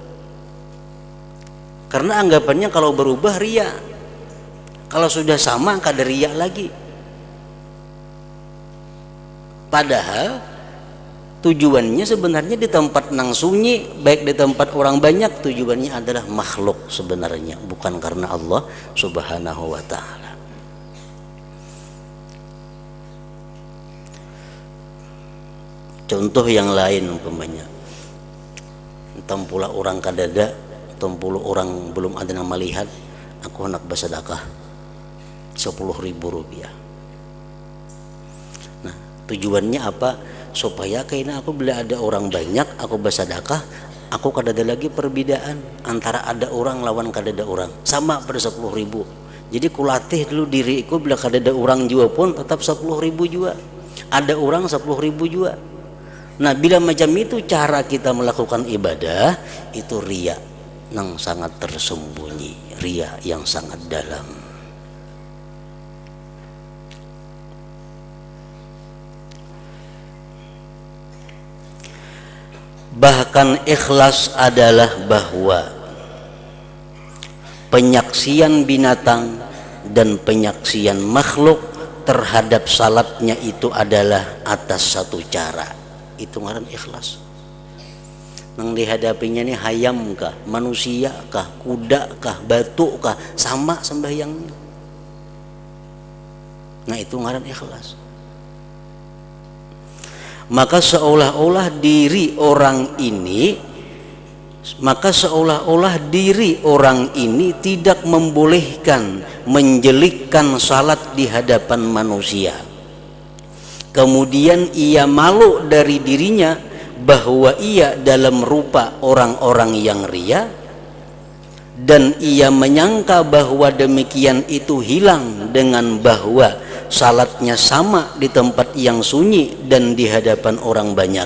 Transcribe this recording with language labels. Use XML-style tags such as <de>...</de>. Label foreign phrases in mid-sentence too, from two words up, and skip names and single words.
<bjn>Karena anggapannya kalau berubah riya, kalau sudah sama kada riya lagi.</bjn> <id>Padahal tujuannya sebenarnya di tempat nang sunyi, baik di tempat orang banyak, tujuannya adalah makhluk sebenarnya, bukan karena Allah</id> <ar>سبحانه وتعالى.</ar> <bjn>Contoh yang lain umpamanya, pula orang kadada, pula orang belum ada nama lihat, aku hendak bersedekah 10.000 rupiah.</bjn> <id>Nah, tujuannya apa?</id> <bjn>Supaya kayaknya aku bila ada orang banyak aku bersedekah, aku kada ada lagi perbedaan antara ada orang lawan kada ada orang, sama pada 10.000. Jadi kulatih dulu diriku bila kada ada orang juga pun tetap 10.000 juga, ada orang 10.000 juga.</bjn> <id>Nah, bila macam itu cara kita melakukan ibadah, itu riya yang sangat tersembunyi, riya yang sangat dalam. Bahkan ikhlas adalah bahwa penyaksian binatang dan penyaksian makhluk terhadap salatnya itu adalah atas satu cara.</id> <bjn>Itu ngaran ikhlas. Nang dihadapinya nih hayam kah, manusia kah, kuda kah, batu kah, sama sembahyangnya. Nah itu ngaran ikhlas.</bjn> <id>Maka seolah-olah diri orang ini tidak membolehkan menjelekkan salat di hadapan manusia. Kemudian ia malu dari dirinya bahwa ia dalam rupa orang-orang yang ria, dan ia menyangka bahwa demikian itu hilang dengan bahwa salatnya sama di tempat yang sunyi dan di hadapan orang banyak.</id>